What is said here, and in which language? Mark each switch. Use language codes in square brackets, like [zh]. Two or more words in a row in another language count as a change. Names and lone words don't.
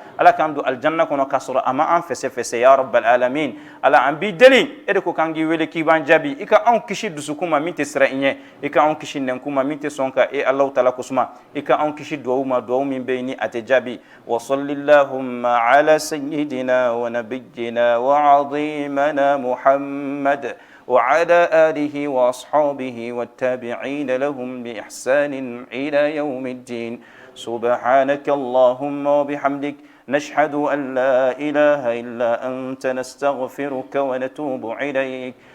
[bm] Ala k'an don alijanna kɔnɔ k'a sɔrɔ a ma an fɛsɛfɛsɛ [ar] يا رب العالمين. [bm] Ala an b'i deli e de ko k'an k'i wele k'i b'an jaabi. I ka anw kisi dusukun ma min tɛ siran i ɲɛ. I ka anw kisi nɛnkun ma min tɛ sɔn ka e Alahu taala kosuma. I ka anw kisi duwawu ma duwawu min bɛ yen ni a tɛ jaabi. [ar] وصل اللهم على سيدنا ونبينا وعظيمنا محمد وعلى آله وأصحابه والتابعين لهم بإحسان إلى يوم الدين سبحانك اللهم وبحمدك نشهد أن لا إله إلا أنت نستغفرك ونتوب إليك